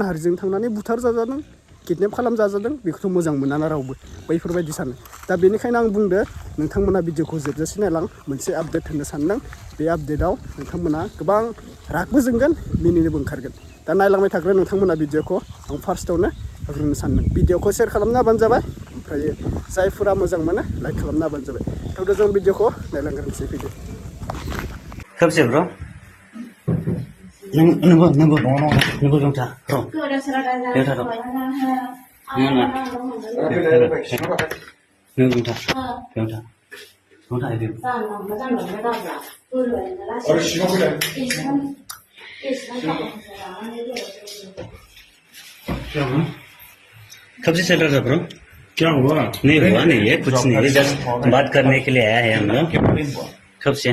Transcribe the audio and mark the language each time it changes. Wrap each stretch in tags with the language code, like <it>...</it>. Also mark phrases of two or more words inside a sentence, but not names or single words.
<brx>हारिजों थांनानै बुथार जाजादों किडनेप खालामजाजादों बेखौथ' मोजां मोनाना रावबो बैफोरबायदि सानो दा बेनिखायनो आं बुंदो नोंथांमोना भिडिअखौ जोबजासे नायलां मोनसे आपडेट होनो सानदों बे आपडेटआव नोंथांमोना गोबां रागबो जोंगोन मिनिनोबो ओंखारगोन दा नायलांबाय थाग्रा नोंथांमोना भिडिअखौ आं फार्स्टआवनो होग्रोनो सानदों भिडिअखौ शेयार खालामना होबानो जाबाय ओमफ्राय जायफोरा मोजां मोनो लाइक खालामना होबानो जाबाय थ' जों भिडिअखौ नायलांग्रोनोसै फैदो</brx> <hi>सबसे ब्रो</hi> <brx>नंगौ जोंथा र' जोंथा र' नों जोंथा इदि</brx> <hi>कब से चल रहा था ब्रो क्या हुआ? नहीं हुआ नहीं है कुछ नहीं है जस्ट बात करने के लिए आया है हम लोग कब से</hi>